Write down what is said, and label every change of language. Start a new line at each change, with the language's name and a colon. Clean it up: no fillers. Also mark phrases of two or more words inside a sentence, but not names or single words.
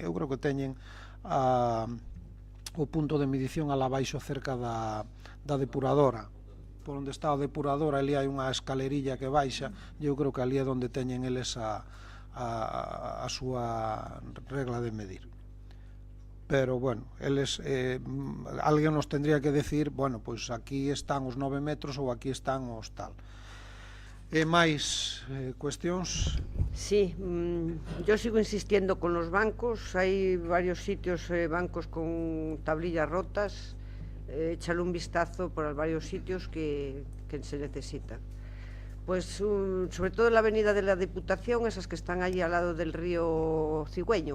Galician: Eu creo que teñen o punto de medición alá baixo cerca da depuradora, por onde está o depurador, ali hai unha escalerilla que baixa, eu creo que ali é onde teñen eles a súa regla de medir. Pero, bueno, eles, alguén nos
Spanish: tendría que decir,
Galician: bueno, pois aquí están os 9 metros ou aquí están os tal. E máis cuestións?
Spanish: Sí, yo sigo insistiendo con los bancos, hai varios sitios, bancos con tablillas rotas, échale un vistazo por varios sitios que se necesitan. Pues sobre todo en la avenida de la Diputación, esas que están allí al lado del río Cigüeño.